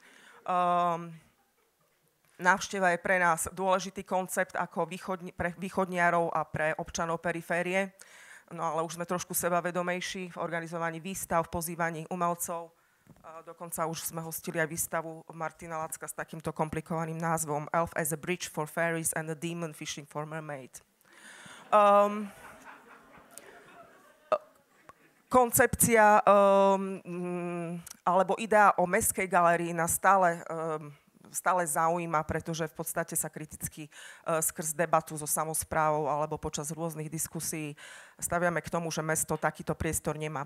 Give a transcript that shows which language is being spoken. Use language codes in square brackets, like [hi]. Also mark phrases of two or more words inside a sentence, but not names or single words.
[sk] Návšteva je pre nás dôležitý koncept ako pre východniarov a pre občanov periférie. No ale už sme trošku sebavedomejší v organizovaní výstav, v pozývaní umelcov. Dokonca už sme hostili aj výstavu Martina Lacka s takýmto komplikovaným názvom Elf as a Bridge for Fairies and a Demon Fishing for Mermaid. Koncepcia alebo idea o mestskej galérii nás stále stále zaujíma, pretože v podstate sa kriticky skrz debatu so samosprávou alebo počas rôznych diskusí staviame k tomu, že mesto takýto priestor nemá.